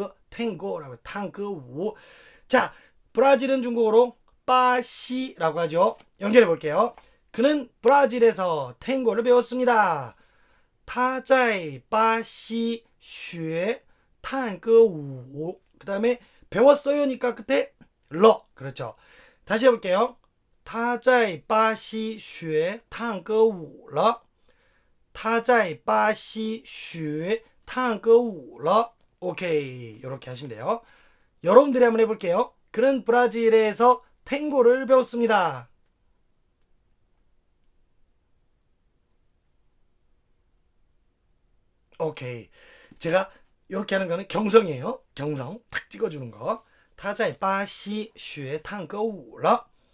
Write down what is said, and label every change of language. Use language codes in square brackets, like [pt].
[ko] 탱고라고 탄거우. 자, 브라질은 중국어로 빠시라고 하죠. 연결해 볼게요. 그는 브라질에서 탱고를 배웠습니다. [zh] 他在巴西学探戈舞 [ko] 그 다음에 배웠어요니까 끝에 러 그렇죠. 다시 해볼게요. [zh] 他在巴西学探戈舞了他在巴西学探戈舞了 [ko] 오케이, 이렇게 하시면 돼요. 여러분들이 한번 해볼게요. 그는 브라질에서 탱고를 배웠습니다. 오케이. 제가 이렇게 하는 거는 경성이에요. 경성 탁 찍어주는 거. [zh] 他在巴西学探戈舞了.